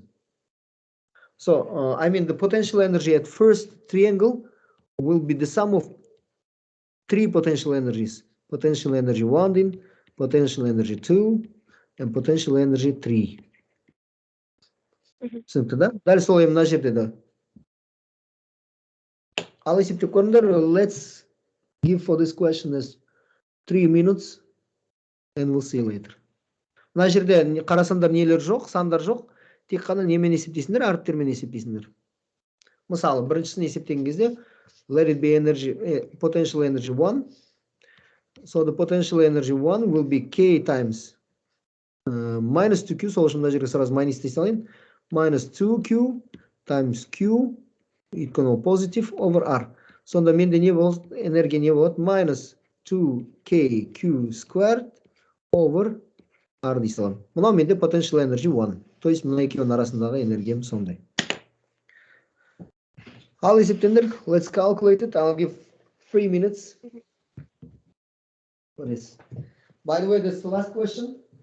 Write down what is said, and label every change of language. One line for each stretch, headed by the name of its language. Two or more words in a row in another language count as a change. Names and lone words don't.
English: So, I mean, the potential energy at first triangle will be the sum of three potential energies. Potential energy 1, potential energy 2, and potential energy 3.
Kazakh: Түсінікті, да? Дәл солай мына жерде да. Ал есептеп көріңдер,
English: let's give for this question as 3 minutes and we'll see later.
Kazakh: Мына жерде қарасандар нелер жоқ, сандар жоқ. Тек қана немен есептейсіңдер, әріптермен есептейсіңдер. Мысалы, біріншісін есептеген кезде
English: let it be energy, potential energy 1. So the potential energy 1 will be K times minus 2Q.
Kazakh: Сол үшін мына жерге сразу minus істей салайын.
English: Minus 2Q times Q equal positive over R.
Kazakh: Сонда менде не болады? Энергия не болады?
English: Minus 2KQ squared over R
Kazakh: дей салам. Мынау менде
English: potential energy 1.
Russian: То есть
Kazakh: мына екеуінің арасындағы энергиям сондай. Ал есептеңдер,
English: let's calculate it. I'll give 3 minutes for this. By the way, this is the last question.